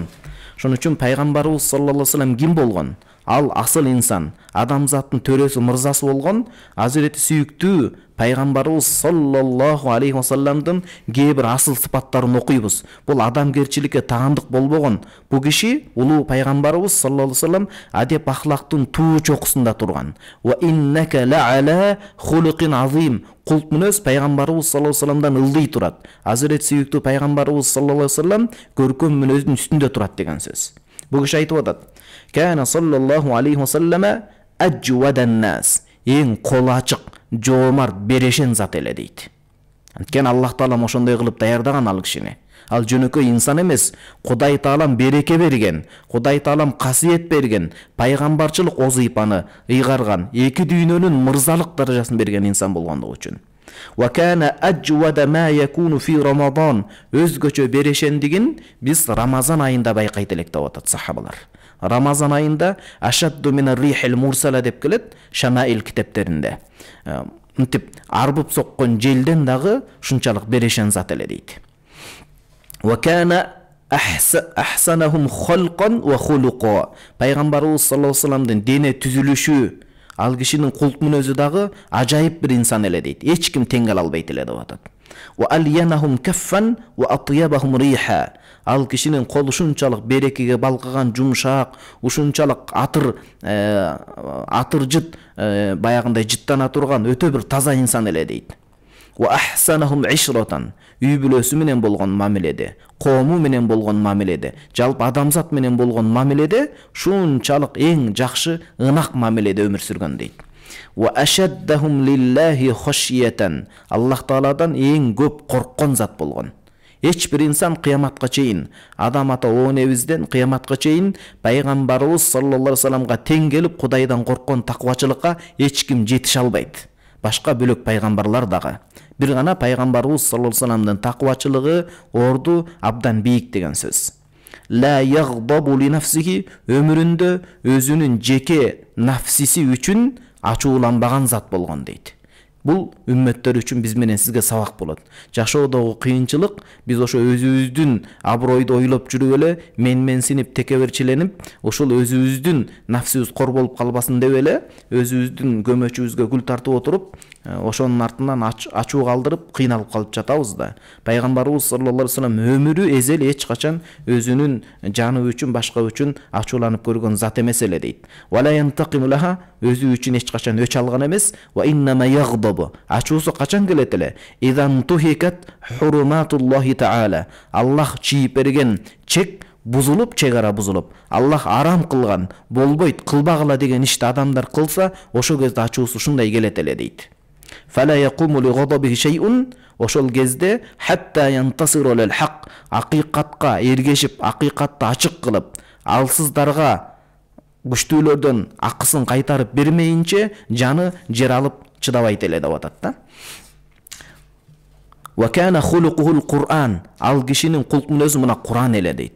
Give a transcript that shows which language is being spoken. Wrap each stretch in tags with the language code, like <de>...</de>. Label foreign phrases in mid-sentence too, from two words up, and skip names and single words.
<ky>Ошон үчүн пайгамбарыбыз</ky> <ar>صلى الله عليه وسلم</ar> <ky>ким болгон? Ал асыл инсан, адамзаттын төрөсү, мырзасы болгон Азирети сүйүктүү пайгамбарыбыз</ky> <ar>صلى الله عليه وسلم</ar> <ky>кээ бир асыл сыпаттарын окуйбуз. Бул адамгерчиликке таандык болбогон. Бул киши улуу пайгамбарыбыз</ky> <ar>صلى الله عليه وسلم</ar> <ky>адеп ахлактын туу чокусунда турган.</ky> <ar>وإنك لعلى خلق عظيم.</ar> <ky>Култ мүнөз пайгамбарыбыз</ky> <ar>صلى الله عليه وسلم</ar> <ky>ылдый турат. Азирети сүйүктүү пайгамбарыбыз</ky> <ar>صلى الله عليه وسلم</ar> <ky>көркөм мүнөздүн үстүндө турат деген сөз. Бул киши айтып атат.</ky> <ar>كان صلى الله عليه وسلم أجود الناس.</ar> <ky>Эң колу ачык, жоомарт, берешен зат эле дейт. Анткени Аллах таалам ошондой кылып даярдаган ал кишини. Ал жөнөкөй инсан эмес, Кудай таалам береке берген, Кудай таалам касиет берген, пайгамбарчылык озипаны ыйгарган, эки дүйнөнүн мырзалык даражасын берген инсан болгондугу үчүн.</ky> <ar>وكان أجود ما يكون في رمضان.</ar> <ky>Өзгөчө берешендигин биз Рамазан айында байкайт элек деп атат сахабалар. Рамазан айында</ky> <ar>أشد من الريح المرسلة</ar> <ky>деп келет Шамаил китептеринде. Мынтип арбып соккон желден дагы ушунчалык берешен зат эле дейт.</ky> <ar>وكان أحسنهم خلقا وخلقا.</ar> <ky>Пайгамбарыбыз</ky> <ar>صلى الله عليه وسلم</ar> <ky>дене түзүлүшү, ал кишинин култ мүнөзү дагы ажайып бир инсан эле дейт. Эч ким тең кала албайт эле деп атат.</ky> <ar>وألينهم كفا وأطيبهم ريحا.</ar> <ky>Ал кишинин колу ушунчалык берекеге балкыган, жумшак, ушунчалык атыр жыт, баягындай жыттана турган өтө бир таза инсан эле дейт.</ky> <ar>وأحسنهم عشرة.</ar> <ky>Үй бүлөсү менен болгон мамиледе, коому менен болгон мамиледе, жалпы адамзат менен болгон мамиледе шунчалык эң жакшы, ынак мамиледе өмүр сүргөн дейт.</ky> <ar>وأشدهم لله خشية.</ar> <ky>Аллах тааладан эң көп корккон зат болгон. Эч бир инсан кыяматка чейин, адам ата оонебизден кыяматка чейин пайгамбарыбыз</ky> <ar>صلى الله عليه وسلم</ar> <ky>тең келип Кудайдан корккон таквачылыкка эч ким жетише албайт. Башка бөлөк пайгамбарлар дагы. Бир гана пайгамбарыбыз</ky> <ar>صلى الله عليه وسلم</ar> <ky>таквачылыгы, орду абдан бийик деген сөз.</ky> <ar>لا يغضب لنفسه,</ar> <ky>ömrүндө өзүнүн жеке нафсиси үчүн ачууланбаган зат болгон дейт. Бул үммөттөр үчүн биз менен сизге сабак болот. Жашоодогу кыйынчылык биз ошо өзүбүздүн абройду ойлоп жүрүп эле менсинип текеберчиленип, ошол өзүбүздүн нафсибиз кор болуп калбасын деп эле өзүбүздүн көмөчүбүзгө гүл тартып отуруп, ошонун артынан ачуу калдырып кыйналып калып жатабыз да. Пайгамбарыбыз</ky> <ar>صلى الله عليه وسلم</ar> <ky>өмүрү эзел эч качан өзүнүн жаны үчүн, башка үчүн ачууланып көргөн зат эмес эле дейт.</ky> <ar>ولا ينتقم لها,</ar> <ky>өзү үчүн эч качан өч алган эмес.</ky> <ar>وإنما يغضب,</ar> <ky>ачуусу качан келет эле?</ky> <ar>إذا انتهكت حرمات الله تعالى,</ar> <ky>Аллах чийип берген чек бузулуп, чегара бузулуп, Аллах арам кылган, болбойт, кылбагыла деген ишти адамдар кылса, ошол кезде ачуусу ушундай келет эле дейт.</ky> <ar>فلا يقوم لغضبه شيء,</ar> <ky>ошол кезде</ky> <ar>حتى ينتصر للحق,</ar> <ky>акыйкатка эргешип, акыйкатты ачык кылып, алсыздарга күчтүүлөрдөн акысын кайтарып бермейинче жаны жер алып чыдабайт эле деп атат да.</ky> <ar>وكان خلقه القرآن,</ar> <ky>ал кишинин кулк мүнөзү мына Кур'ан эле дейт.</ky>